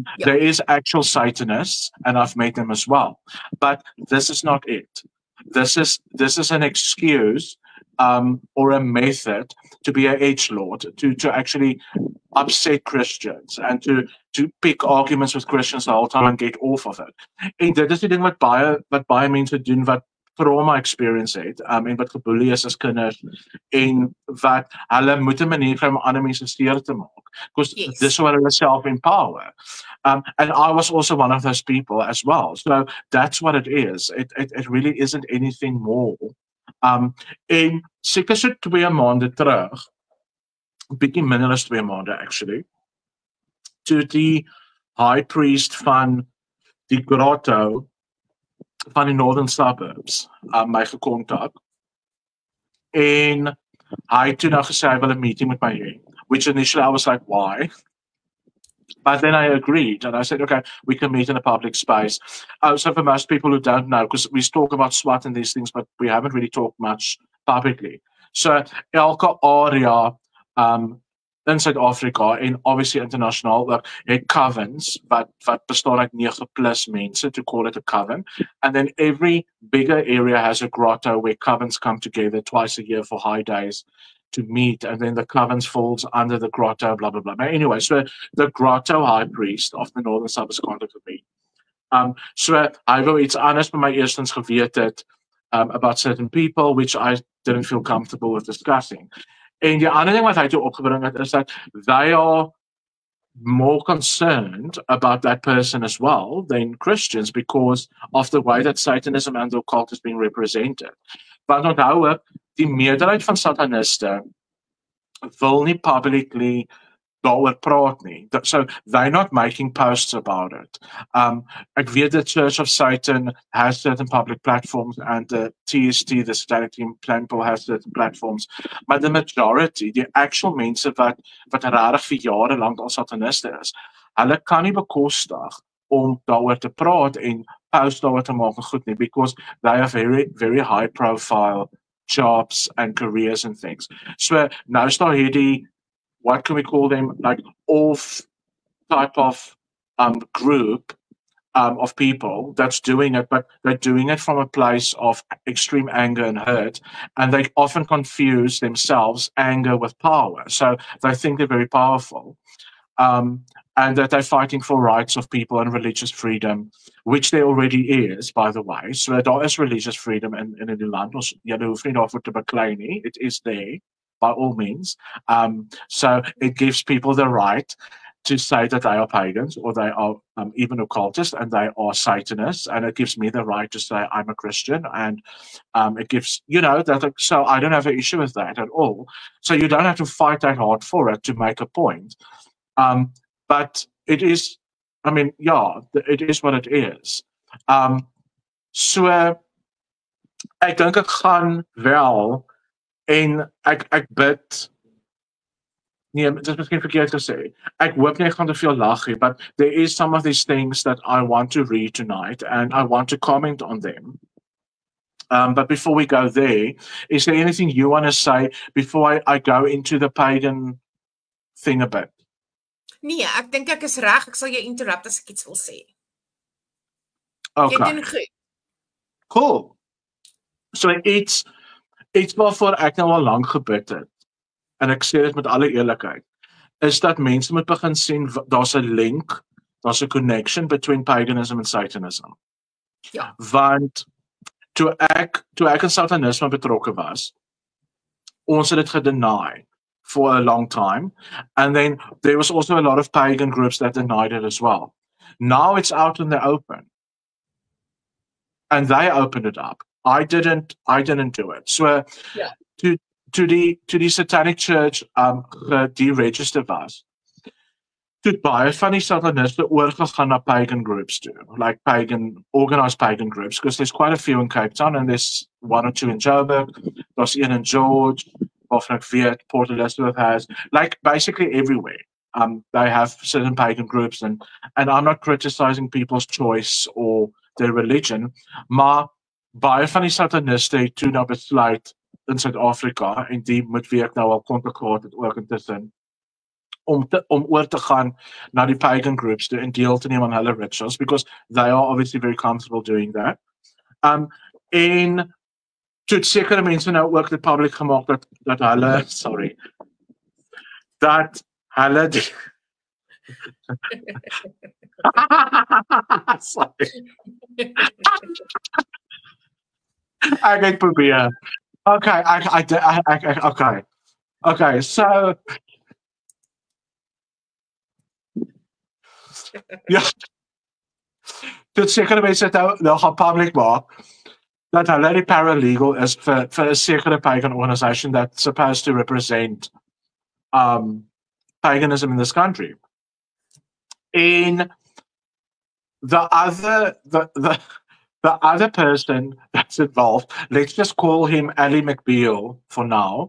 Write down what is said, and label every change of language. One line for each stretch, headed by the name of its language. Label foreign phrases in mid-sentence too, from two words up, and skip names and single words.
English: There is actual Satanists, and I've met them as well. But this is not it. This is an excuse or a method to be an edgelord, to actually upset Christians and to pick arguments with Christians the whole time and get off of it.
Afrikaans: En dit is die ding wat baie mense doen wat
English: trauma experience
Afrikaans: het, en wat geboelie is as kinders, en wat hulle moet 'n manier kry om ander mense seer te maak.
English: Because Yes. this is what hulle self-empower. And I was also one of those people as well. So that's what it is. It really isn't anything more.
Afrikaans: En seker so 2 maande terug, bietjie minder as 2 maande actually, toe die
English: high priest
Afrikaans: van die grotto van die
English: northern suburbs
Afrikaans: my gekontak, en hy het toe nou gesê hy wil 'n meeting met my hê,
English: which initially I was like, why? But then I agreed, and I said, okay, we can meet in a public space. So for most people who don't know, because we talk about SWAT and these things, but we haven't really talked much publicly.
Afrikaans: So elke area in Suid-Afrika en
English: obviously international,
Afrikaans: het covens wat bestaan uit 9+ mense,
English: to call it a coven. And then every bigger area has a grotto where covens come together twice a year for high days to meet, and then the covens falls under the grotto, blah, blah, blah. But anyway, so the grotto high priest of the northern suburbs contacted me. So
Afrikaans: hy wou iets anders by my eerstens geweet het
English: about certain people, which I didn't feel comfortable with discussing.
Afrikaans: En die ander ding wat hy toe opgebring het
English: is that they are more concerned about that person as well than Christians because of the way that Satanism and the occult is being represented.
Afrikaans: Want onthou ook, die meerderheid van sataniste wil nie publicly daaroor praat nie.
English: So they're not making posts about it.
Afrikaans: Ek weet
English: the Church of Satan has certain public platforms and the TST, the Satanic Temple, has certain platforms. But the majority,
Afrikaans: die actual mense wat rarig vir jare lank al sataniste is, hulle kan nie bekostig om daaroor te praat en post daaroor te maak en goed nie,
English: because they have very, very high profile jobs and careers and things.
Afrikaans: So nou is daar hierdie,
English: what can we call them, like off type of group of people that's doing it, but they're doing it from a place of extreme anger and hurt, and they often confuse themselves anger with power. So they think they're very powerful, and that they're fighting for rights of people and religious freedom, which there already is, by the way. So there is religious freedom
Afrikaans: in die land. Ons hoef nie daarvoor te beklei nie.
English: It is there, by all means. So it gives people the right to say that they are pagans or they are even occultists and they are Satanists, and it gives me the right to say I'm a Christian, and it gives, that, so I don't have an issue with that at all. So you don't have to fight that hard for it to make a point. But it is, it is what it is.
Afrikaans: So ek dink ek gaan wel, en ek bid, nee, dit is miskien verkeerd gesê, ek hoop nie ek gaan te veel lag nie,
English: but there is some of these things that I want to read tonight, and I want to comment on them. But before we go there, is there anything you want to say before I go into the pagan thing a bit?
Afrikaans: Nee, ek dink ek is reg, ek sal jou interrupt as ek iets wil sê.
English: Okay.
Afrikaans: Jy doen goed.
English: Cool.
Afrikaans: So iets waarvoor ek nou al lank gebid het, en ek sê dit met alle eerlikheid, is dat mense moet begin sien, daar's 'n link, daar's 'n
English: connection between paganism and Satanism.
Afrikaans: Ja. Want toe ek in Satanisme betrokke was, ons het dit gedeny
English: for a long time, and then there was also a lot of pagan groups that denied it as well. Now it's out in the open, and they opened it up. I didn't do it. So yeah. to the Satanic Church deregister was,
Afrikaans: toe baie van die Sataniste oorgegaan na
English: pagan groups too, like organized pagan groups, because there's quite a few in Cape Town, and there's 1 or 2 in Joburg, there's 1 in George,
Afrikaans: waarvan ek weet
English: Port Elizabeth has, like basically everywhere. they have certain pagan groups, and I'm not criticizing people's choice or their religion,
Afrikaans: maar baie van die sataniste het toe nou besluit in Suid-Afrika, en die met wie ek nou al kontak gehad het ook intussen, om oor te gaan na die
English: pagan groups
Afrikaans: toe en deel te neem aan hulle rituals,
English: because they are obviously very comfortable doing that.
Afrikaans: En toe het sekere mense nou ook dit public gemaak dat hulle, dat hulle ek het probeer. Okay, okay, so ja, dit sekere mense nou gaan public maak dat hulle die paralegal is vir 'n sekere
English: pagan organization that's supposed to represent paganism in this country. And the other person that's involved, let's just call him Ali McBeal for now.